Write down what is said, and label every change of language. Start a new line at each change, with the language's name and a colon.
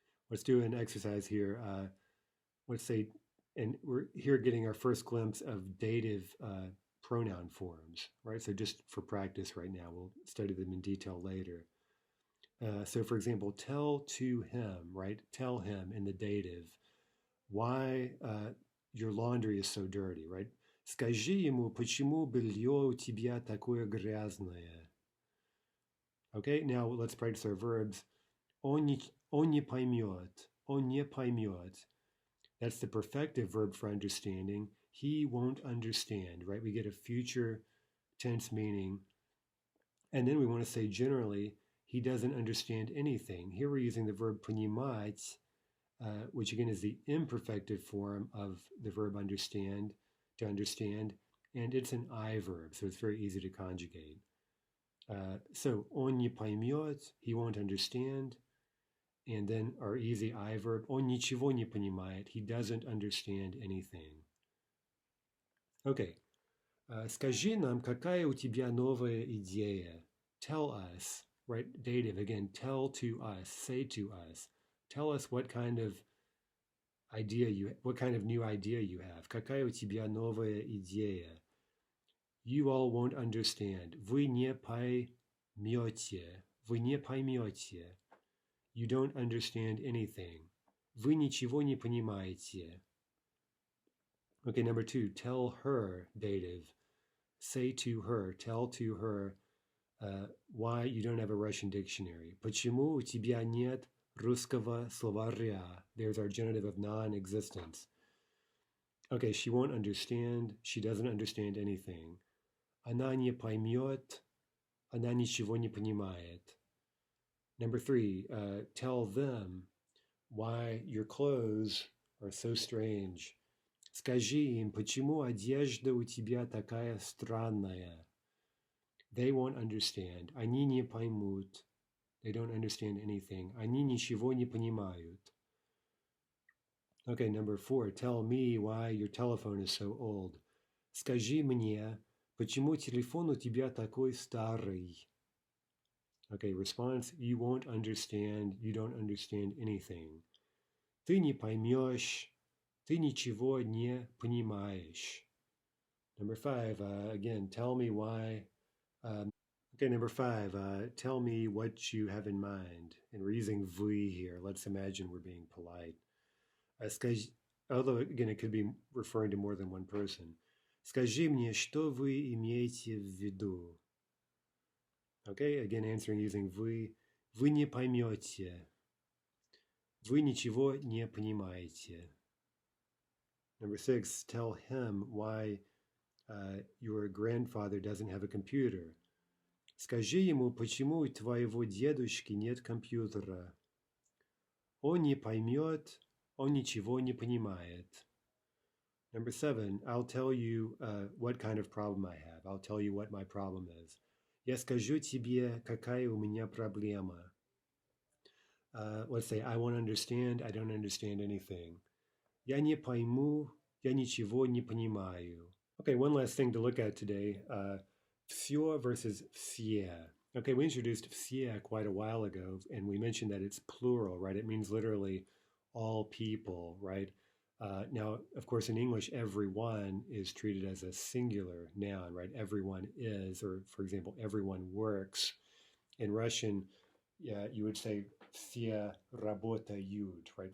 English: Let's do an exercise here. Let's say And we're here getting our first glimpse of dative pronoun forms, right? So just for practice right now, we'll study them in detail later. So for example, tell to him, right? Tell him in the dative why your laundry is so dirty, right?
Russian: Скажи ему, почему белье у тебя такое грязное.
English: Okay, now let's practice our verbs.
Russian: Он не поймет. Он не поймет.
English: That's the perfective verb for understanding. He won't understand, right? We get a future tense meaning. And then we want to say generally, he doesn't understand anything. Here we're using the verb понимать, which again is the imperfective form of the verb understand, to understand, and it's an I verb, so it's very easy to conjugate. So
Russian: он не поймет,
English: he won't understand, and then our easy I verb,
Russian: он ничего не понимает,
English: he doesn't understand anything.
Russian: Okay, скажи нам, какая у тебя новая идея?
English: Tell us, right? Dative, again, tell to us, say to us. Tell us what kind of new idea you have.
Russian: Какая у тебя новая идея?
English: You all won't understand.
Russian: Вы не поймете. Вы не поймете.
English: You don't understand anything.
Russian: Вы ничего не понимаете.
English: Okay, number 2, tell her, dative. Say to her, tell to her why you don't have a Russian dictionary.
Russian: Почему у тебя нет русского словаря?
English: There's our genitive of non-existence. Okay, she won't understand. She doesn't understand anything.
Russian: Она не поймет. Она ничего не понимает.
English: Number 3, tell them why your clothes are so strange.
Russian: Скажи им, почему одежда у тебя такая странная?
English: They won't understand.
Russian: Они не поймут.
English: They don't understand anything.
Russian: Они ничего не понимают.
English: Okay, number 4, tell me why your telephone is so old.
Russian: Скажи мне, почему телефон у тебя такой старый?
English: Okay, response, you won't understand, you don't understand anything.
Russian: Ты не поймешь, ты ничего не понимаешь.
English: Number 5, again, tell me why. Okay, number 5, tell me what you have in mind. And we're using вы here. Let's imagine we're being polite. Although, again, it could be referring to more than one person.
Russian: Скажи мне, что вы имеете в виду?
English: Okay, again, answering using вы.
Russian: Вы не поймете. Вы ничего не понимаете.
English: Number 6, tell him why your grandfather doesn't have a computer.
Russian: Скажи ему, почему у твоего дедушки нет компьютера. Он не поймет, он ничего не понимает.
English: Number 7, I'll tell you what kind of problem I have. I'll tell you what my problem is.
Russian: Я скажу тебе, какая у меня проблема.
English: Let's say, I won't understand, I don't understand anything.
Russian: Я не пойму, я ничего не понимаю.
English: Okay, one last thing to look at today.
Russian: Все versus все.
English: Okay, we introduced все quite a while ago, and we mentioned that it's plural, right? It means literally all people, right? Now, of course, in English, everyone is treated as a singular noun, right? Everyone is, or for example, everyone works. In Russian, you would say
Russian: все работают,
English: right?